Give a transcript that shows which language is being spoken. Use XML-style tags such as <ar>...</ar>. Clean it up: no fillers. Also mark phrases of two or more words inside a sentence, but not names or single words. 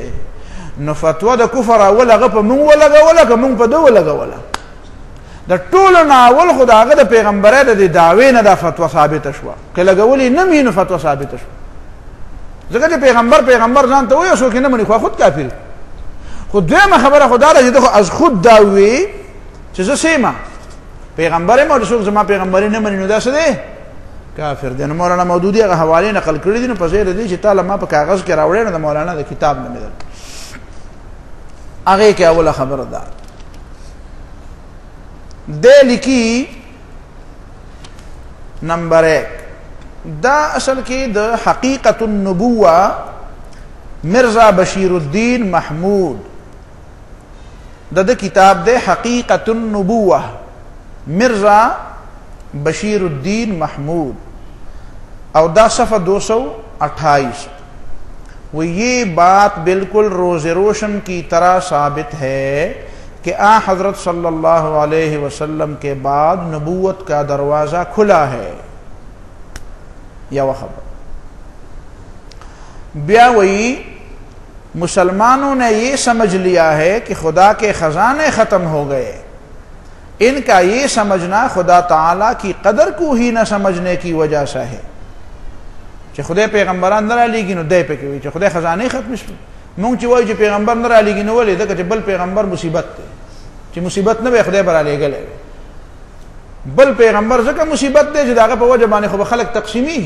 <ps>نو فتوا د کفر اول هغه په موږ ولګوله که موږ په ده ولګوله؟ د ټولو نه اول خو د هغه د پیغمبرۍ د دې دعوې نه دا فتوا ثابته شوه، که لګولې نه وي نو فتوا ثابته شوه. ځکه چې پیغمبر ځان ته وایي او څوک یې نه مني خو خود کافر. خو دویمه خبره خو دا ده چې ده خو از خود دا ووایي چې زه څه یم پیغمبر یم او څوک زما پیغمبري نه مني نو دا څه دی؟ کافر دی. نو مولانا مودودي هغه حوالې نقل کړي دي نو په ځای د دې چې تا له ما په کاغذ کې راوړی نو د مولانا د کتاب نه مې درکړي هغې کې اوله خبره ده. دے لکی نمبر 1 دا اصل کی دا حقیقت النبوہ مرزا بشیر الدین محمود دا کتاب دے حقیقت النبوہ مرزا بشیر الدین محمود او دا صفحہ 228 وہ</ps> <ur>یہ بات بالکل روز روشن کی طرح ثابت ہے کہ آن حضرت صلی اللہ علیہ وسلم کے بعد نبوت کا دروازہ کھلا ہے. یا وہ خبر بیا وہی مسلمانوں نے یہ سمجھ لیا ہے کہ خدا کے خزانے ختم ہو گئے. ان کا یہ سمجھنا خدا تعالیٰ کی قدر کو ہی نہ سمجھنے کی وجہ سے ہے.</ur> <ps>چې خدای پیغمبران نه رالیږي نو دی پکې وایي چې خدای خزانې ختم شوې. مونږ چې وایو چې پیغمبر نه رالیږي نو ولې ځکه چې بل پیغمبر مصیبت دی، چې مصیبت نه وي خدای به رالیږلی وي. بل پیغمبر ځکه مصیبت دی چې د هغه په وجه باندې خو به خلک تقسیمیږي.</ps>